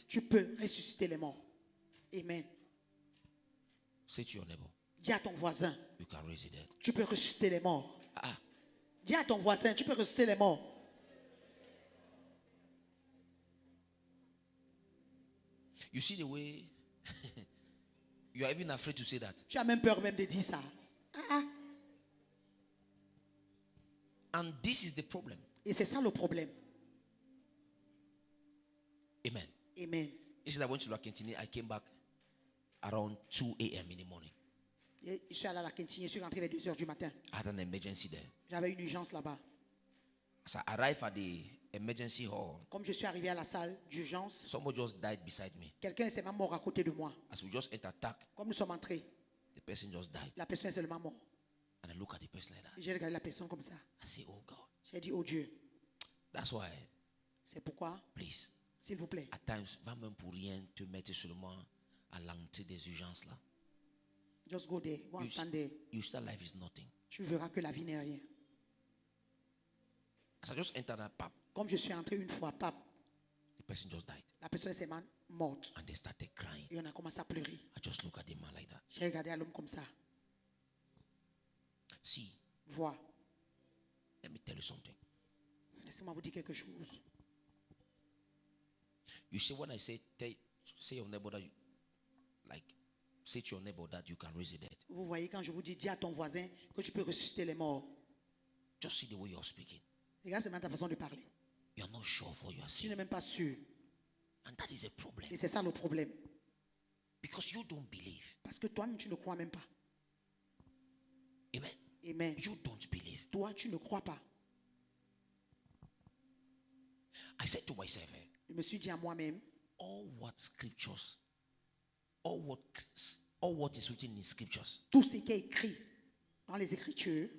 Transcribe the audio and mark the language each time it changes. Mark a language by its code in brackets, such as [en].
[fr] Tu peux ressusciter les morts. Amen. [en] Say to your neighbor, [fr] Dis à ton voisin, [en] you can raise the dead. [fr] tu peux ressusciter les morts. Ah, Dis à ton voisin, tu peux ressusciter les morts. [en] you see the way you are even afraid to say that. [fr] Tu as même peur même de dire ça. [en] And this is the problem. [fr] Et c'est ça le problème. [en] Amen. [fr] Amen. [en] This is I went to La Quintini. I came back around 2 a.m. in the morning. [fr] Et je suis allé à la Quintine, je suis rentré vers 2 heures du matin. [en] I had an emergency there. [fr] J'avais une urgence là-bas. [en] As I arrived at the emergency hall, [fr] Comme je suis arrivé à la salle d'urgence, [en] somebody just died beside me. [fr] quelqu'un est seulement mort à côté de moi. [en] As we just entered attack, [fr] Comme nous sommes entrés, [en] the person just died. [fr] la personne est seulement morte. [en] And I look at the person like that. [fr] J'ai regardé la personne comme ça. [en] I say, oh God. [fr] J'ai dit, oh Dieu, [en] That's why, [fr] c'est pourquoi, [en] please, [fr] s'il vous plaît, [en] at times, [fr] va même pour rien te mettre seulement à l'entrée des urgences là. [en] just go there, go and stand there. You see that life is nothing. [fr] Tu verras que la vie n'est rien. [en] As I just entered that pub, [fr] Comme je suis entré une fois, pape, [en] the person just died. [fr] la personne est seulement morte. [en] And they started crying. [fr] Et on a commencé à pleurer. [en] I just look at the man like that. [fr] J'ai regardé à l'homme comme ça. [en] See, [fr] Vois, [en] let me tell you something. [fr] laissez-moi vous dire quelque chose. [en] You see, when I say, say your neighbor that you, like, say to your neighbor that you can raise the dead. [fr] Vous voyez, quand je vous dis à ton voisin que tu peux ressusciter les morts, [en] Just see the way you're speaking. [fr] regarde seulement ta façon de parler. [en] You're not sure of what you are [fr] Tu [en] saying. [fr] n'es même pas sûr. [en] And that is a problem. [fr] Et c'est ça le problème. [en] Because you don't believe. [fr] Parce que toi-même, tu ne crois même pas. [en] Amen. [fr] Amen. [en] You don't believe. [fr] Toi, tu ne crois pas. [en] I said to myself, [fr] Je me suis dit à moi-même, [en] all what scriptures, all what is written in scriptures, [fr] tout ce qui est écrit dans les Écritures,